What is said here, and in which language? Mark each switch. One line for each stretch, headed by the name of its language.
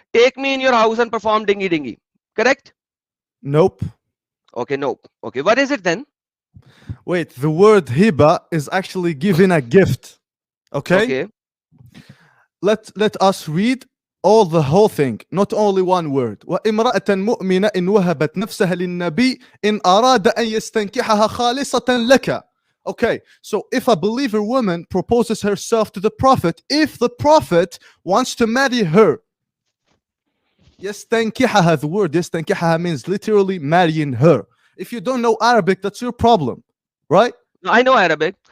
English: Take me in your house and perform dingy dingy." Correct? Nope. Okay, no. Okay, what is it then? Wait, the word hiba is actually giving a gift. Okay? Okay. Let us read all the whole thing, not only one word.
Arabic: وامرأة مؤمنة إن وهبت نفسها للنبي إن أراد أن يستنكحها خالصة لك.
English: Okay, so if a believer woman proposes herself to the Prophet, if the Prophet wants to marry her, يستنكحها, the word يستنكحها means literally marrying her. If you don't know Arabic, that's your problem, right? No, I know Arabic.